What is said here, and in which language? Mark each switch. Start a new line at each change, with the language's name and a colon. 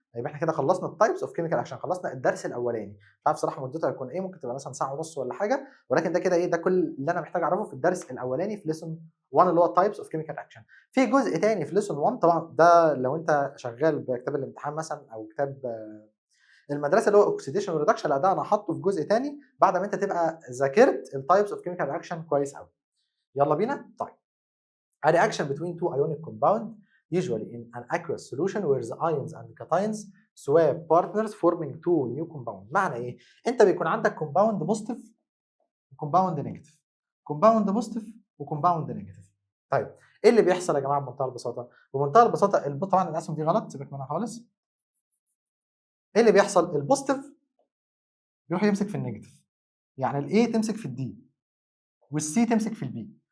Arabic: يبقى احنا كده خلصنا التايبس اوف كيميكال اكشن، خلصنا الدرس الاولاني. مش عارف صراحه مدته هيكون ايه، ممكن تبقى مثلا ساعه ونص ولا حاجه، ولكن ده كده ايه، ده كل اللي انا محتاج اعرفه في الدرس الاولاني في ليسون 1 اللي هو تايبس اوف كيميكال اكشن. في جزء تاني في ليسون 1 طبعا ده لو انت شغال بكتاب الامتحان مثلا او كتاب المدرسه اللي هو اوكسيديشن وريدكشن، لا ده انا حاطه في جزء تاني بعد ما انت تبقى ذاكرت التايبس اوف كيميكال اكشن كويس قوي. يلا بينا. طيب
English: a reaction between two ionic compound usually in an aqueous solution where the ions and cations swap partners forming two new compound.
Arabic: معنى ايه؟ انت بيكون عندك كومباوند بوزيتيف وكومباوند نيجاتيف، كومباوند بوزيتيف وكومباوند نيجاتيف. طيب ايه اللي بيحصل يا جماعه بمنتهى البساطه؟ بمنتهى البساطه طبعا الاسهم دي غلط سيبك منها خالص. ايه اللي بيحصل؟ البوزيتيف بيروح يمسك في النيجاتيف، يعني الاي تمسك في الدي والسي تمسك في البي.